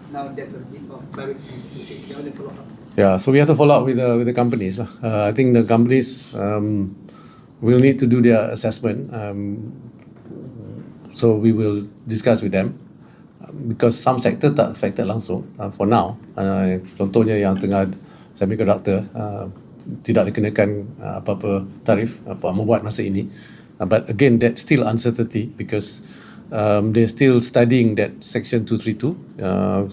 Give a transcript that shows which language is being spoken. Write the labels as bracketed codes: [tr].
[en] Now there's a bit of clarity. [ms] Datuk Sri, jangan [en] follow up. Yeah, so we have to follow up with the companies. I think the companies will need to do their assessment. So we will discuss with them because some sector tak affected langsung for now. [ms] Contohnya yang tengah semiconductor tidak dikenakan apa-apa tarif membuat masa ini. [en] But again, that's still uncertainty because they're still studying that Section 232.